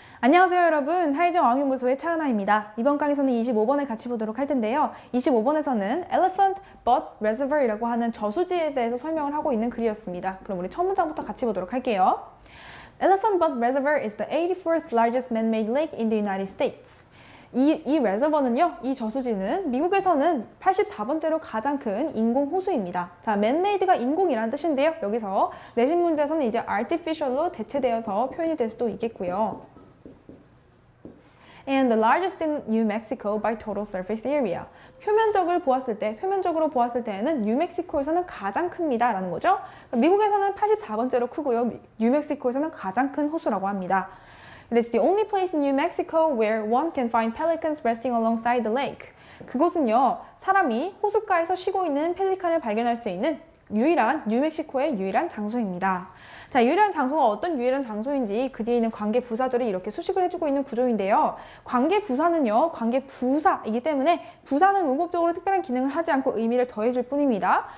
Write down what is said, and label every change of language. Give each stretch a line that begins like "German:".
Korean: 안녕하세요 여러분, 하이정 어학연구소의 차은아입니다. 이번 강의에서는 25번을 같이 보도록 할 텐데요. 25번에서는 Elephant Butt Reservoir이라고 하는 저수지에 대해서 설명을 하고 있는 글이었습니다. 그럼 우리 첫 문장부터 같이 보도록 할게요.
English: Elephant Butt Reservoir is the 84th largest man-made lake in the United States.
Korean: 이 레저버는요, 이 저수지는 미국에서는 84번째로 가장 큰 인공 호수입니다. 자, man-made가 인공이라는 뜻인데요. 여기서 내신 문제에서는 이제 artificial로 대체되어서 표현이 될 수도 있겠고요.
English: And the largest in New Mexico by total surface area.
Korean: 표면적으로 보았을 때에는 뉴멕시코에서는 가장 큽니다. 라는 거죠. 미국에서는 84번째로 크고요. 뉴멕시코에서는 가장 큰 호수라고 합니다.
English: It is the only place in New Mexico where one can find pelicans resting alongside the lake.
Korean: 그곳은요, 사람이 호숫가에서 쉬고 있는 펠리칸을 발견할 수 있는 뉴멕시코의 유일한 장소입니다. 자, 유일한 장소가 어떤 유일한 장소인지 그 뒤에 있는 관계 부사절이 이렇게 수식을 해주고 있는 구조인데요. 관계 부사는요, 관계 부사이기 때문에 부사는 문법적으로 특별한 기능을 하지 않고 의미를 더해줄 뿐입니다.